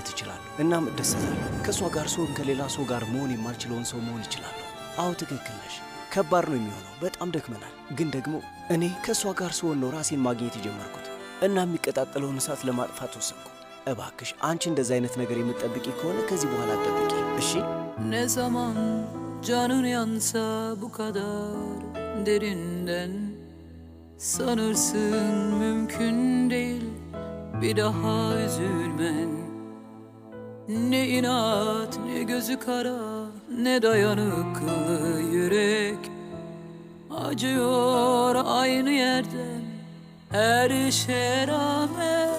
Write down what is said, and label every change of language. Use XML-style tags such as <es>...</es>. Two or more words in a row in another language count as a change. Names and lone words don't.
<am>እችላለሁ። እናም እደሰታለሁ። ከእሷ ጋር ስሆን ከሌላ ሰው ጋር መሆን የማልችለውን ሰው መሆን እችላለሁ። አዎ ትክክል ነሽ። ከባድ ነው የሚሆነው፣ በጣም ደክመናል። ግን ደግሞ እኔ ከእሷ ጋር ስሆን ነው ራሴን ማግኘት የጀመርኩት እና የሚቀጣጠለውን እሳት ለማጥፋት ወሰንኩ። እባክሽ አንቺ እንደዚህ አይነት ነገር የምትጠብቂ ከሆነ ከዚህ በኋላ አትጠብቂ እሺ?</am> <tr>Ne zaman canın yansa bu kadar derinden, sanırsın mümkün değil bir daha üzülmen. Ne inat ne gözü kara ne dayanıklı yürek, acıyor aynı yerden her şeye rağmen.</tr>